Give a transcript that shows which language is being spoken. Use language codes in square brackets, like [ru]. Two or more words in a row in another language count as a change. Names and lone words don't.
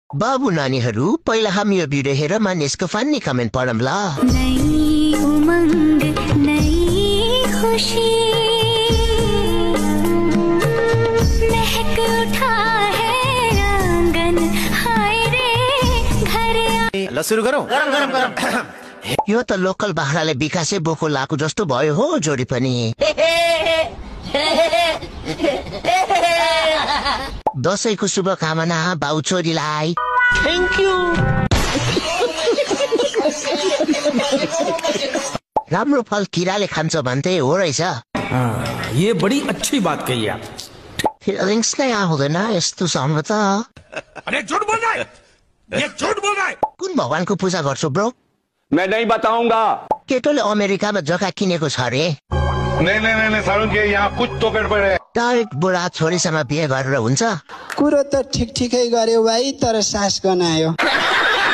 [ne] बाबु नानीहरू पहिला हामी यो भिडियो हेर मानिसको फन्नी कमेन्ट पढौँ ल। [hi] नई उमंग नई खुशी महक उठा है आंगन हाय रे घर [ne] ल सुरु गरौँ। यो त लोकल बाख्राले विकासे बोको लाको जस्तो भयो हो जोडी पनि। दशैंको शुभकामना बाउ छोरीलाई। [en] thank you. [ne] राम्रो फल किराले खान्छ भन्थे हो रहेछ। [hi] ये बड़ी अच्छी बात कही आप। [ne] फिलिङ्स नै आउँदैन यस्तो समय त। [hi] अरे झूठ बोल रहा है, ये झूठ बोल रहा है। [ne] कुन भगवानको पूजा गर्छौ ब्रो? [hi] मैं नहीं बताऊंगा। [ne] केटोले अमेरिकामा जग्गा किनेको छ रे। [hi] नहीं सारुण के यहाँ कुछ तो गडबड है। [ne] डाइरेक्ट बुढा छोरीसँग बिहे गरेर हुन्छ? कुरो त ठिक ठिकै गर्यो भाइ, तर सास गनायो।